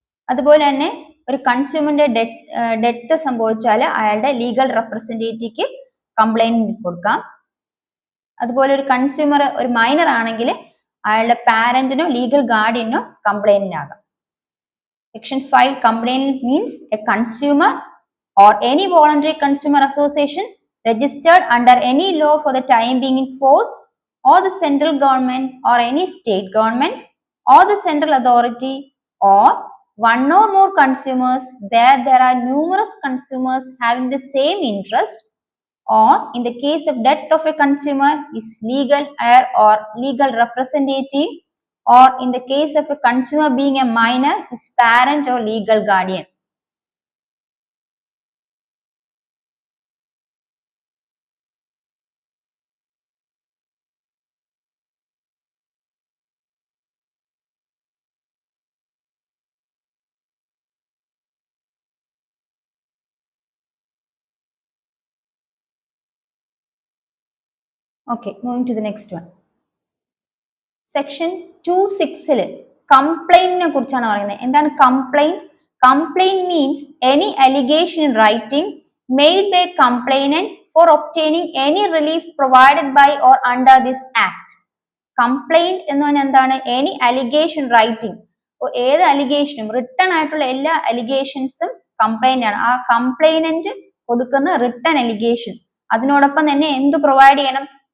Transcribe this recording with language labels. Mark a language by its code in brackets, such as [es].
[ml] അതുപോലെ തന്നെ ഒരു കൺസ്യൂമറിന്റെ ഡെത്ത് സംഭവിച്ചാൽ അയാളുടെ ലീഗൽ റെപ്രസെന്റേറ്റീവ്ക്ക് കംപ്ലൈന്റ് കൊടുക്കാം. അതുപോലെ ഒരു കൺസ്യൂമർ ഒരു മൈനർ ആണെങ്കിൽ അയാളുടെ പാരന്റിനോ ലീഗൽ ഗാർഡിയനോ കംപ്ലൈന്റ് ആകാം. [en] Section 5 complaint means a consumer or any voluntary consumer association registered under any law for the time being in force, or the central government or any state government or the central authority, or one or more consumers where there are numerous consumers having the same interest, or in the case of death of a consumer is legal heir or legal representative, or in the case of a consumer being a minor his parent or legal guardian. Okay, moving to the next one. [ml] Section 2(6) കംപ്ലൈന്റിനെ കുറിച്ചാണ് പറയുന്നത്. എന്താണ് complaint? [en] Complaint means any allegation in writing made by complainant for obtaining any relief provided by or under this act. [ml] Complaint എന്ന് പറഞ്ഞാൽ എന്താണ്? [en] any allegation writing, [ml] ഏത് അലിഗേഷനും written ആയിട്ടുള്ള എല്ലാ അലിഗേഷൻസും complaint ആണ്. ആ കംപ്ലൈനന്റ് കൊടുക്കുന്ന റിട്ടൺ അലിഗേഷൻ, അതിനോടൊപ്പം തന്നെ എന്ത് പ്രൊവൈഡ് ചെയ്യണം?